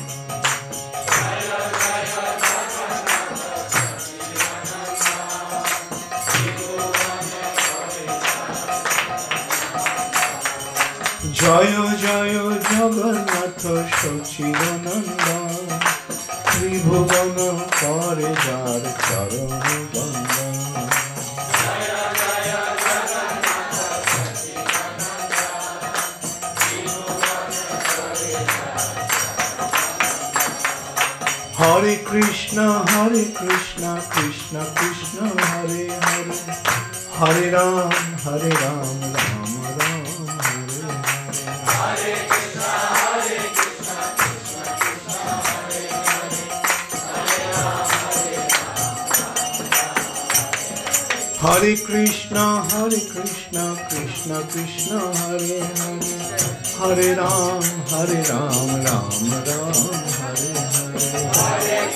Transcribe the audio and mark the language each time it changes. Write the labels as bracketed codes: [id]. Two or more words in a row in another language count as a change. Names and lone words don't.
[bn] জয় জয় জগন্নাথ সচিদানন্দ, ত্রিভুবন করে যার চরণ বন্দনা। [sa] हरे कृष्ण कृष्ण कृष्ण हरे हरे, हरे राम राम राम हरे हरे। हरे कृष्ण कृष्ण कृष्ण हरे हरे, हरे राम राम राम हरे हरे।